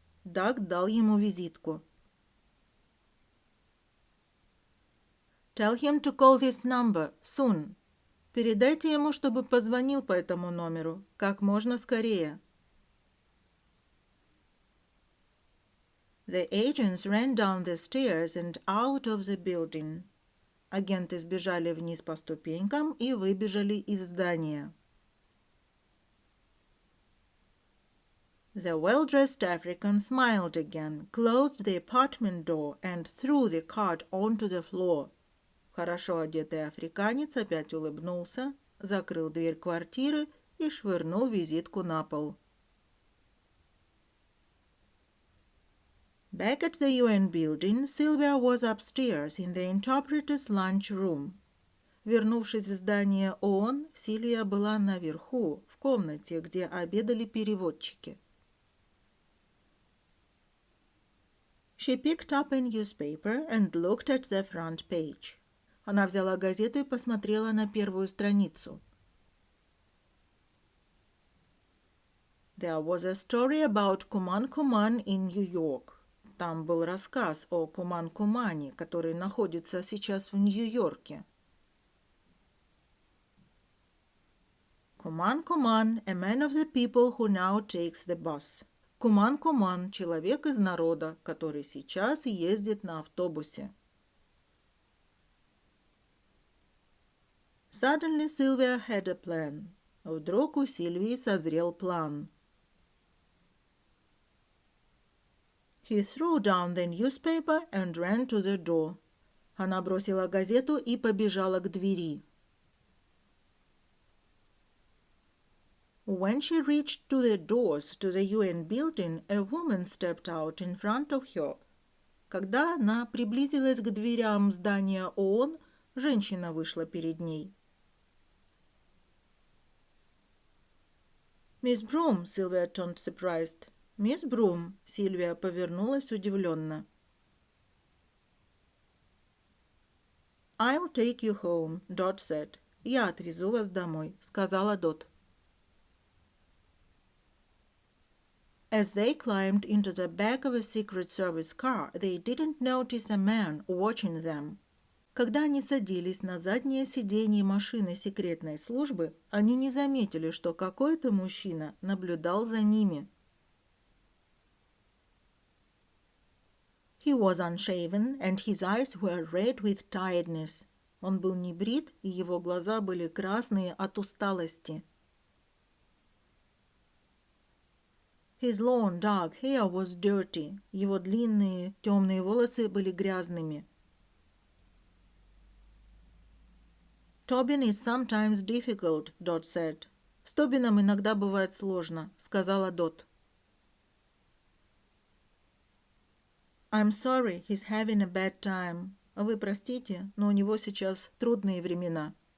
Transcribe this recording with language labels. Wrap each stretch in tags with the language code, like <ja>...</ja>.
<ru>Doug дал ему визитку.</ru> <en>Tell him to call this number soon.</en> <ru>Передайте ему, чтобы позвонил по этому номеру как можно скорее.</ru> <en>The agents ran down the stairs and out of the building.</en> <ru>Агенты сбежали вниз по ступенькам и выбежали из здания.</ru> <en>The well-dressed African smiled again, closed the apartment door and threw the card onto the floor.</en> <ru>Хорошо одетый африканец опять улыбнулся, закрыл дверь квартиры и швырнул визитку на пол.</ru> <en>Back at the UN building, Sylvia was upstairs in the interpreter's lunch room.</en> <ru>Вернувшись в здание ООН, Сильвия была наверху, в комнате, где обедали переводчики.</ru> <en>She picked up a newspaper and looked at the front page.</en> <ru>Она взяла газету и посмотрела на первую страницу.</ru> <en>There was a story about Куман-Куман in New York.</en> <ru>Там был рассказ о Куман-Кумане, который находится сейчас в Нью-Йорке.</ru> <en>Куман-Куман, a man of the people who now takes the bus.</en> <ru>Куман-Куман, человек из народа, который сейчас ездит на автобусе.</ru> <en>Suddenly Sylvia had a plan.</en> <ru>Вдруг у Сильвии созрел план.</ru> <en>He threw down the newspaper and ran to the door.</en> <ru>Она бросила газету и побежала к двери.</ru> <en>When she reached to the doors to the UN building, a woman stepped out in front of her.</en> <ru>Когда она приблизилась к дверям здания ООН, женщина вышла перед ней.</ru> <en>«Miss Broom», Sylvia turned surprised.</en> <ru>«Мисс Брум», Сильвия повернулась удивленно.</ru> <en>«I'll take you home», Dot said.</en> <ru>«Я отвезу вас домой», сказала Дот.</ru> <en>As they climbed into the back of a Secret Service car, they didn't notice a man watching them.</en> <ru>Когда они садились на заднее сиденье машины секретной службы, они не заметили, что какой-то мужчина наблюдал за ними.</ru> <en>He was unshaven, and his eyes were red with tiredness.</en> <ru>Он был не брит, и его глаза были красные от усталости.</ru> <en>His long dark hair was dirty.</en> <ru>Его длинные темные волосы были грязными.</ru> <en>Tobin is sometimes difficult, Dot said.</en> <ru>С Тобином иногда бывает сложно, сказала Дот.</ru> <en>I'm sorry, he's having a bad time.</en> <ru>Вы простите, но у него сейчас трудные времена.</ru>